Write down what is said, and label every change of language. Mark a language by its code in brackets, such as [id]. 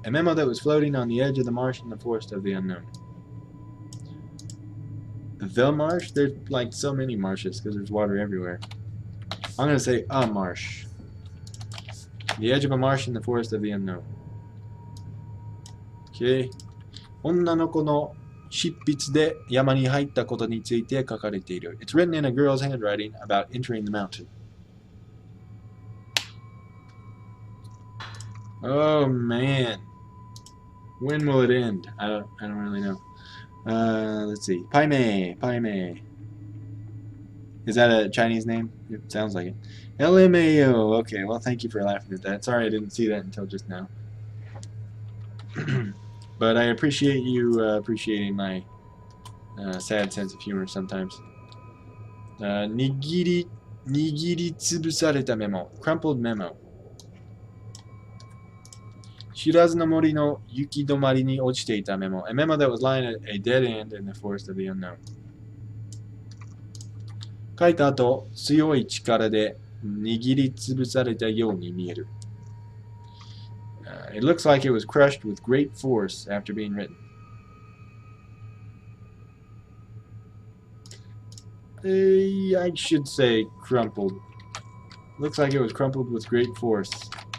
[en] A memo that was floating on the edge of the marsh in the forest of the unknown. The marsh? There's like so many marshes because there's water everywhere. I'm going to say a marsh. The edge of a marsh in the forest of the unknown. Okay. [ja] 女の子の執筆で山に入ったことについて書かれている. [en] It's written in a girl's handwriting about entering the mountain. Oh man. When will it end? I don't really know. Let's see. Pai Mei. Pai Mei. Is that a Chinese name? It sounds like it. LMAO. Okay, well, thank you for laughing at that. Sorry I didn't see that until just now. But I appreciate you appreciating my sad sense of humor sometimes. [ja] Nigiri tsubusareta memo. [en] Crumpled memo. [ja] Shirazu no mori no yukidomari ni ochite ita memo. [en] A memo that was lying at a dead end in the forest of the unknown. [ja] 書いた後、強い力で握りつぶされたように見える。 [en] It looks like it was crushed with great force after being written. I should say crumpled. Looks like it was crumpled with great force.